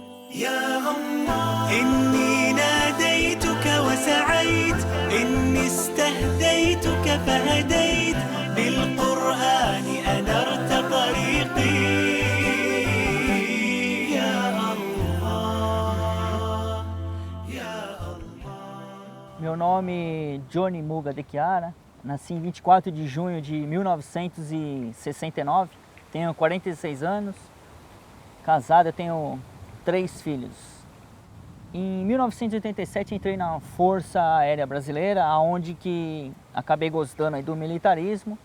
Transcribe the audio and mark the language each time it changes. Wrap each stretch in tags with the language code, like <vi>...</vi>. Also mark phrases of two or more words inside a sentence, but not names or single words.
<ar>يا الله إني ناديتك وسعيت، إني استهديتك فهديت، بالقرآن أنرت طريقي. يا الله يا الله.</ar> <pt>Meu nome é Johnny Muga de Chiara, nasci em 24 de junho de 1969, tenho 46 anos, casado, tenho 3 filhos. Em 1987 entrei na Força Aérea Brasileira, onde que acabei gostando aí do militarismo.</pt>